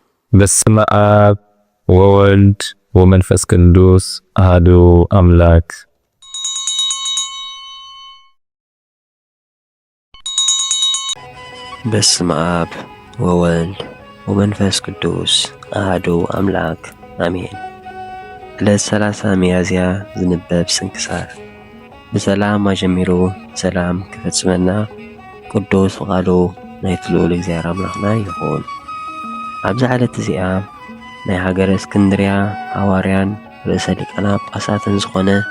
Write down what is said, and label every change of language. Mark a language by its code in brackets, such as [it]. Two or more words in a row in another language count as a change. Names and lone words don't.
[gez] በስመ አብ ወወልድ ወመንፈስ ቅዱስ አሐዱ አምላክ። በስመ አብ ወወልድ ወመንፈስ ቅዱስ አሐዱ አምላክ አሜን። [ti] ዕለት 30 ሚያዝያ ዝንበብ ስንክሳር። ብሰላም አጀሚሩ ሰላም ክፈጽመና ቅዱስ ፍቓዱ ናይቲ ልዑል እግዚአብሔር አምላኽና ይኹን። ኣብዚ ዕለት እዚኣ ናይ ሃገረ እስክንድርያ ሐዋርያን ርእሰ ሊቃነ ጳጳሳትን ዝኾነ